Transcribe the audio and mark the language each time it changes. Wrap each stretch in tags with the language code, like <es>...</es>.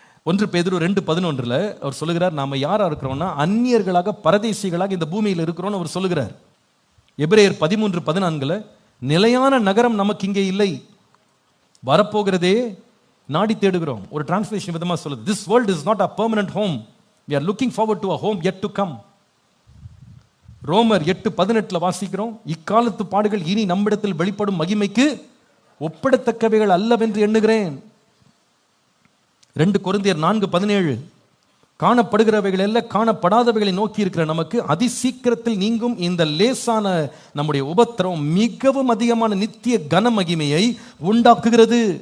<ta>1 பேதுரு 2:11 அவர் சொல்லுகிறார், நாம யாரா இருக்கிறோம்னா அந்நியர்களாக பரதேசிகளாக இந்த பூமியில் இருக்கிறோம்னு அவர் சொல்லுகிறார். எபிரேயர் 13:14 நிலையான நகரம் நமக்கு இங்கே இல்லை, வரப்போகிறதே நாடி தேடுகிறோம். ஒரு டிரான்ஸ்லேஷன் விதமா சொல்லுது,</ta> <en>this world is not a permanent home, we are looking forward to a home yet to come.</en> <ta>ரோமர் 8:18 வாசிக்கிறோம், இக்காலத்து பாடுகள் இனி நம்மிடத்தில் வெளிப்படும் மகிமைக்கு ஒப்பிடத்தக்கவைகள் அல்லவென்று எண்ணுகிறேன். 2 கொரிந்தியர் 4:17 காணப்படுகிறவைகள் அல்ல காணப்படாதவைகளை நோக்கி இருக்கிற நமக்கு அதிசீக்கிரத்தில் நீங்கும் இந்த லேசான நம்முடைய உபத்திரம் மிகவும் அதிகமான நித்திய கன மகிமையை உண்டாக்குகிறது.</ta>